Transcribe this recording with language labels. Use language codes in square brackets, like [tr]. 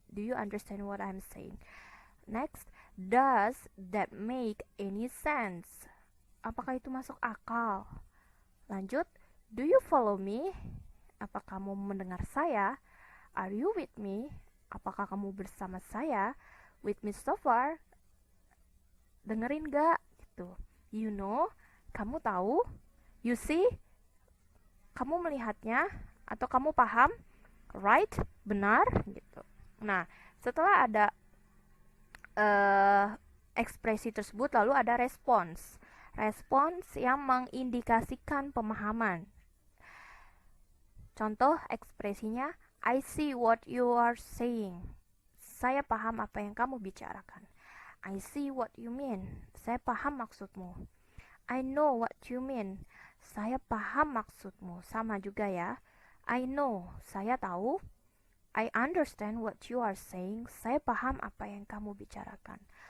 [en] Do you understand what I'm saying? Next, does that make any sense? [id] Apakah itu masuk akal? Lanjut, [en] do you follow me? [id] Apa kamu mendengar saya? [en] Are you with me? [id] Apakah kamu bersama saya? [en] With me so far? [id] Dengerin gak? Gitu. [en] You know? [id] Kamu tahu? [en] You see? [id] Kamu melihatnya? Atau kamu paham? Right? Benar? Gitu. Nah, setelah ada ekspresi tersebut, lalu ada respons. Respons yang mengindikasikan pemahaman. Contoh ekspresinya, [en] I see what you are saying. [id] Saya paham apa yang kamu bicarakan. [en] I see what you mean. [id] Saya paham maksudmu. [en] I know what you mean. [id] Saya paham maksudmu. Sama juga ya. [en] I know. [id] Saya tahu. [en] I understand what you are saying. [id] Saya paham apa yang kamu bicarakan.